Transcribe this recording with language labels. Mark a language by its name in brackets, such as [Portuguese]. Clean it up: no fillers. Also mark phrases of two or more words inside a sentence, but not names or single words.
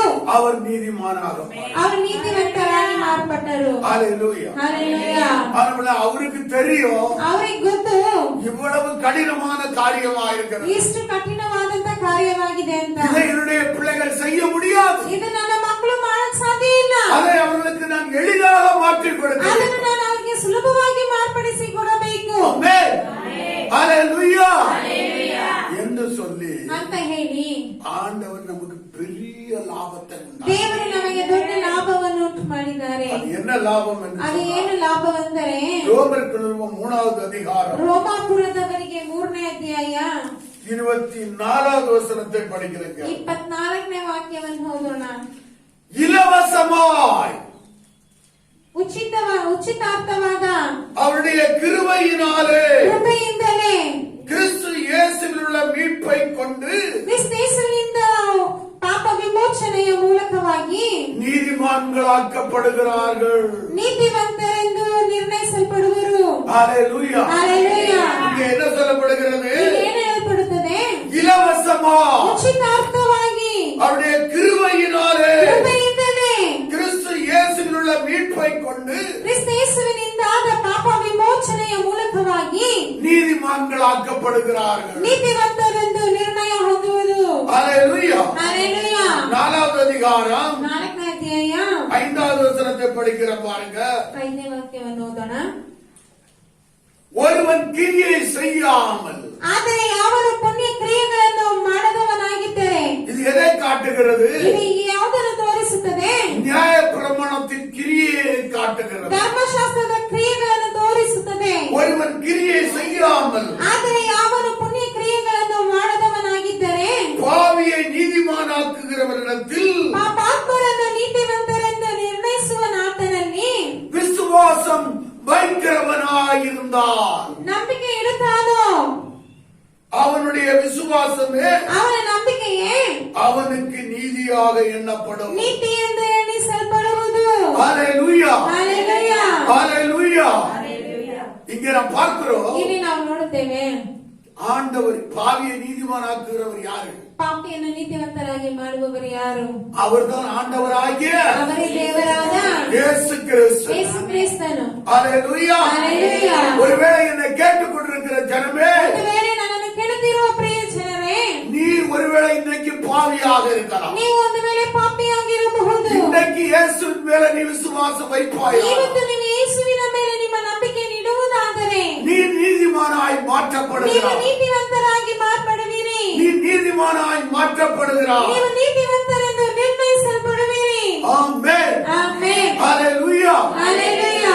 [Tamil] அவர் நீதிமானாக [Kannada] ಅವರು ನೀತಿವಂತರಾಗಿ ಮಾರ್ಪಟ್ಟರು. [Tamil] அல்லேலூயா. [Kannada] Hallelujah. [Tamil] அதனால அவருக்கு தெரியும் [Kannada] ಅವರಿಗೆ ಗೊತ್ತು [Tamil] இவ்வளவு கடினமான காரியமா இருக்கிறது, [Kannada] ಇಷ್ಟು ಕಠಿಣವಾದಂತ ಕಾರ್ಯವಾಗಿದೆ ಅಂತ. [Tamil] இதை என்னுடைய பிள்ளைகள் செய்ய முடியாது, [Kannada] ಇದು ನನ್ನ ಮಕ್ಕಳು ಮಾಡಕ್ ಸಾಧ್ಯ ಇಲ್ಲ. [Tamil] அதை அவர்களுக்கு நான் எளிதாக மாற்றிக் கொடுக்கிறேன். [Kannada] ಅದನ್ನು ನಾನು ಅವರಿಗೆ ಸುಲಭವಾಗಿ ಮಾರ್ಪಡಿಸಿ ಕೊಡಬೇಕು [Tamil] ஆமென். அல்லேலூயா என்று சொல்லி [Kannada] ಅಂತ ಹೇಳಿ [Tamil] ஆண்டவர் நமக்கு பெரிய லாபத்தை உண்டாக்கினார். [Kannada] ದೇವರು ನಮಗೆ ದೊಡ್ಡ ಲಾಭವನ್ನು ಉಂಟು ಮಾಡಿದ್ದಾರೆ. [Tamil] அது என்ன லாபம் என்று [Kannada] ಅದು [Tamil] சொன்னால், [Kannada] ಏನು ಲಾಭವೆಂದರೆ [Tamil] ரோமருக்கு நிறுவனம் 3வது அதிகாரம் [Kannada] ರೋಮಾಪುರದವರಿಗೆ 3ನೇ ಅಧ್ಯಾಯ [Tamil] 24வது வசனத்தை படிக்கிறேங்க. [Kannada] 24ನೇ ವಾಕ್ಯವನ್ನು ಓದೋಣ. [Tamil] இலவசமாய் [Kannada] ಉಚಿತಾರ್ಥವಾದ [Tamil] அவருடைய கிருபையினாலே [Kannada] ಕೃಪೆಯಿಂದಲೇ [Tamil] கிறிஸ்து இயேசுவில் உள்ள மீட்பை கொண்டு [Kannada] ಕ್ರಿಸ್ತೇಸುವಿನಿಂದ ಪಾಪ ವಿಮೋಚನೆಯ ಮೂಲಕವಾಗಿ [Tamil] நீதிமான்களாக்கப்படுகிறார்கள். [Kannada] ನೀತಿವಂತರೆಂದು ನಿರ್ಣಯಿಸಲ್ಪಡುವರು. [Tamil] அல்லேலூயா. [Kannada] Hallelujah. [Tamil] இங்கே என்ன சொல்லப்படுகிறது? [Kannada] ಏನು ಹೇಳಲ್ಪಡುತ್ತದೆ? [Tamil] இலவசமாய் [Kannada] ಉಚಿತಾರ್ಥವಾಗಿ [Tamil] அவருடைய கிருபையினாலே [Kannada] ಕೃಪೆಯಿಂದಲೇ [Tamil] கிறிஸ்து இயேசுவில் உள்ள மீட்பை கொண்டு [Kannada] ಕ್ರಿಸ್ತೇಸುವಿನಿಂದಾದ ಪಾಪ ವಿಮೋಚನೆಯ ಮೂಲಕವಾಗಿ [Tamil] நீதிமான்களாக்கப்படுகிறார்கள். [Kannada] ನೀತಿವಂತರೆಂದು ನಿರ್ಣಯ ಹೊಂದುವುದು. [Tamil] அல்லேலூயா. [Kannada] Hallelujah. [Tamil] 4வது அதிகாரம் [Kannada] 4ನೇ ಅಧ್ಯಾಯ [Tamil] 5வது வசனத்தை படிக்கிற பாருங்க. [Kannada] 5ನೇ ವಾಕ್ಯವನ್ನು ಓದೋಣ. [Tamil] ஒருவன் கிரியை செய்யாமல், [Kannada] ಆದರೆ ಯಾವನು ಪುಣ್ಯ ಕ್ರಿಯೆಗಳನ್ನು ಮಾಡದವನಾಗಿದ್ದರೆ [Tamil] இது எதை காட்டுகிறது? [Kannada] ಇದು ಯಾವುದನ್ನು ತೋರಿಸುತ್ತದೆ? [Tamil] நியாய பிரமாணத்தின் கிரியை காட்டுகிறது. [Kannada] ಧರ್ಮಶಾಸ್ತ್ರದ ಕ್ರಿಯೆಗಳನ್ನು ತೋರಿಸುತ್ತದೆ. [Tamil] ஒருவன் கிரியை செய்யாமல் [Kannada] ಆದರೆ ಯಾವನು ಪುಣ್ಯ ಕ್ರಿಯೆಗಳನ್ನು ಮಾಡದವನಾಗಿದ್ದರೆ [Tamil] பாவியை நீதிமானாக்குகிறவரிடத்தில் [Kannada] ಪಾಪಾತ್ಮರನ್ನು ನೀತಿವಂತರೆಂದು ನಿರ್ಣಯಿಸುವನಾತನಲ್ಲಿ [Tamil] விசுவாசம் வைக்கிறவனாயிருந்தால் [Kannada] ನಂಬಿಕೆ ಇಡುತ್ತಾನೋ [Tamil] அவனுடைய விசுவாசமே [Kannada] ಅವನ ನಂಬಿಕೆಯೇ [Tamil] அவனுக்கு நீதியாக எண்ணப்படும். [Kannada] ನೀತಿ ಎಂದು ಎಣಿಸಲ್ಪಡುವುದು. [Tamil] அல்லேலூயா. [Kannada] Hallelujah. [Tamil] அல்லேலூயா. இங்கே நாம் பார்க்கிறோம், [Kannada] ಇಲ್ಲಿ ನಾವು ನೋಡುತ್ತೇವೆ [Tamil] ஆண்டவர் பாவியை நீதிமானாக்குகிறவர் யாரு? [Kannada] ಪಾಪಿಯನ್ನು ನೀತಿವಂತರಾಗಿ ಮಾಡುವವರು ಯಾರು? [Tamil] அவர்தான் ஆண்டவராகிய [Kannada] ಅವರೇ ದೇವರಾದ [Tamil] இயேசு கிறிஸ்து. [Kannada] ಯೇಸು ಕ್ರಿಸ್ತನು. [Tamil] அல்லேலூயா. [Kannada] Hallelujah. [Tamil] ஒருவேளை என்னை கேட்டுக்கொண்டிருக்கிற ஜனமே, [Kannada] ಒಂದು ವೇಳೆ ನನ್ನನ್ನು ಕೇಳುತ್ತಿರುವ ಪ್ರಿಯ ಜನರೇ, [Tamil] நீ ஒருவேளை இன்னைக்கு பாவியாக இருக்கலாம். [Kannada] ನೀವು ಒಂದು ವೇಳೆ ಪಾಪಿಯಾಗಿರಬಹುದು. [Tamil] இன்னைக்கு இயேசுவின் மேல நீ விசுவாசம் வைப்பாயா? [Kannada] ಇವತ್ತು ನೀವು ಯೇಸುವಿನ ಮೇಲೆ ನಿಮ್ಮ ನಂಬಿಕೆ ಇಡುವುದಾದರೆ [Tamil] மாற்றப்படுகிறாய். [Kannada] ನೀತಿವಂತರಾಗಿ ಮಾರ್ಪಡುವಿರಿ. [Tamil] நீ நீதிமானாய் மாற்றப்படுகிறாய். [Kannada] ನೀವು ನೀತಿವಂತರೆಂದು ನಿರ್ಣಯಿಸಲ್ಪಡುವಿರಿ. [Tamil] ஆமென். [Kannada] ಆಮೆನ್. [Tamil] ஹalleluya. [Kannada] ಹಲ್ಲೆಲೂಯಾ.